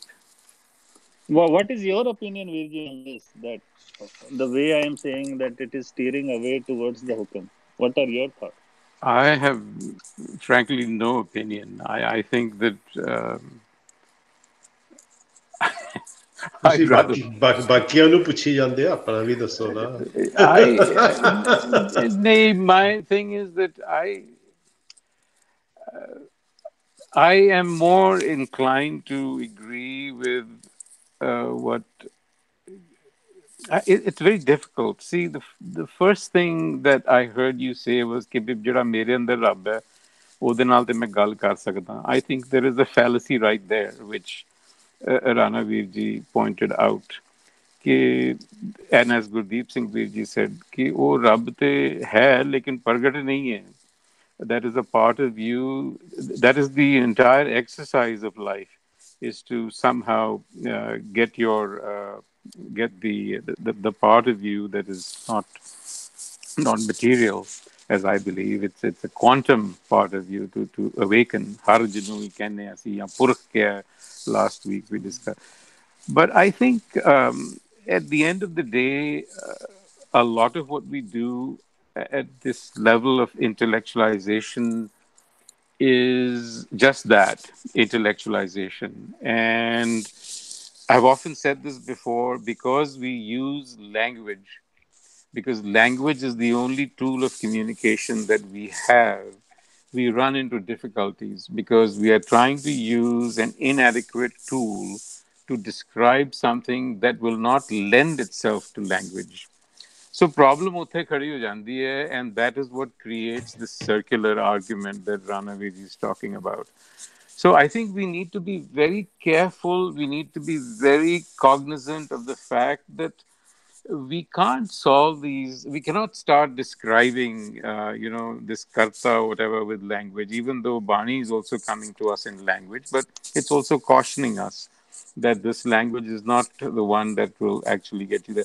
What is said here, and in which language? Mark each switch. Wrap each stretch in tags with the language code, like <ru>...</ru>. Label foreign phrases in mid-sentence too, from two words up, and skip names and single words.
<en>What is your opinion, Virji, on this? That the way I am saying that it is steering away towards the hukam. What are your thoughts? I have, frankly, no opinion. I think that</en> <pa>ਤੁਸੀਂ</pa> <en>I'd rather.</en> <pa>ਬਾਕੀਆਂ ਨੂੰ ਪੁੱਛੀ ਜਾਂਦੇ ਆ, ਆਪਣਾ ਵੀ ਦੱਸੋ ਨਾ।</pa> <en>Nay, my thing is that I am more inclined to agree with what it's very difficult. See, the first thing that I heard you say was</en> <pa>कि ਜਿਹੜਾ ਮੇਰੇ ਅੰਦਰ ਰੱਬ ਹੈ ਉਹਦੇ ਨਾਲ ਤੇ ਮੈਂ ਗੱਲ ਕਰ ਸਕਦਾ.</pa> <en>I think there is a fallacy right there, which Rana Virji pointed out.</en> <pa>कि</pa> <en>and as Gurdeep Singh Vir ji said</en> <pa>ਕਿ ਉਹ ਰੱਬ ਤੇ ਹੈ ਲੇਕਿਨ ਪ੍ਰਗਟ ਨਹੀਂ ਹੈ.</pa> <en>That is a part of you. That is the entire exercise of life, is to somehow get your get the part of you that is not material, as I believe. It's a quantum part of you to awaken.</en> <pa>ਹਰ ਜਿਨੂੰ ਹੀ ਕਹਿਣੇ ਅਸੀਂ ਯਾ ਪੁਰਖ ਕਿਆ</pa> <en>last week we discussed. But I think at the end of the day, a lot of what we do at this level of intellectualization is just that, intellectualization. And I've often said this before, because we use language, because language is the only tool of communication that we have, we run into difficulties because we are trying to use an inadequate tool to describe something that will not lend itself to language. So problem</en> <pa>ਉੱਥੇ ਖੜੀ ਹੋ ਜਾਂਦੀ ਹੈ,</pa> <en>and that is what creates this circular argument that Ranaviji is talking about. So I think we need to be very careful. We need to be very cognizant of the fact that we can't solve these. We cannot start describing, this karta or whatever with language, even though Bani is also coming to us in language, but it's also cautioning us that this language is not the one that will actually get you there.</en>